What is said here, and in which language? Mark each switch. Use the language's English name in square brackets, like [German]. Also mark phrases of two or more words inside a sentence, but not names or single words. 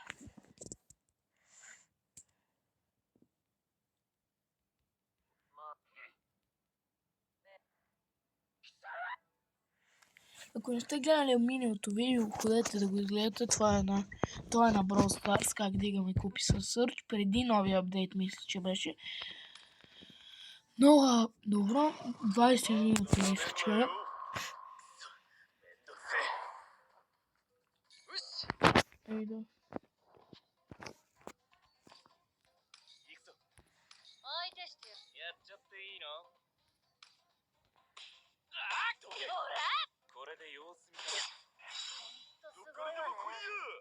[Bulgarian] Ако не сте гледали миналото видео, ходете да го изгледате. Това е на Brawl Stars, как дигаме купи с Search. Преди новия апдейт, мисля, че беше. Много добро. 20 минути мисля, че いいだ。 [Japanese] 相手してやっちゃっていいの？これで様子見たらどっからでも来いよ。